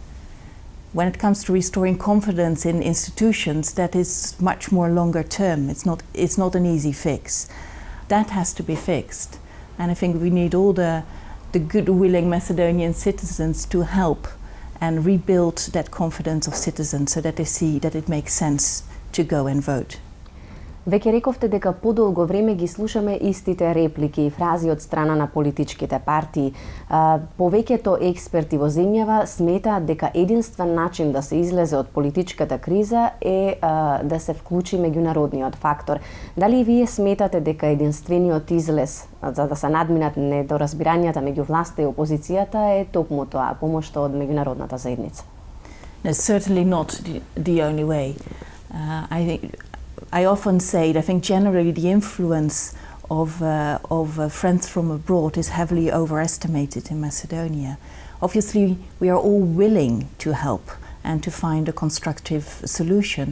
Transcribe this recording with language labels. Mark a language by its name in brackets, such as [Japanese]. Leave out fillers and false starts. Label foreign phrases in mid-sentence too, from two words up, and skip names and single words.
[English] When it comes to restoring confidence in institutions, that is much more longer term. It's not an easy fix. That has to be fixed. And I think we need all the good willing Macedonian citizens to help and rebuild that confidence of citizens so that they see that it makes sense to go and vote. [Macedonian] Веќе рековте дека подолго време ги слушаме истите реплики и фрази од страна на политичките партии. Повеќето експерти во земјава сметаат дека единствен начин да се излезе од политичката криза е да се вклучи меѓународниот фактор. Дали вие сметате дека единствениот излез за да се надминат недоразбирањата меѓу власта и опозицијата е токму тоа, помошта од меѓународната заедница? [English] It's certainly not the only way. I often say that I think generally the influence of friends from abroad is heavily overestimated in Macedonia. Obviously, we are all willing to help and to find a constructive solution.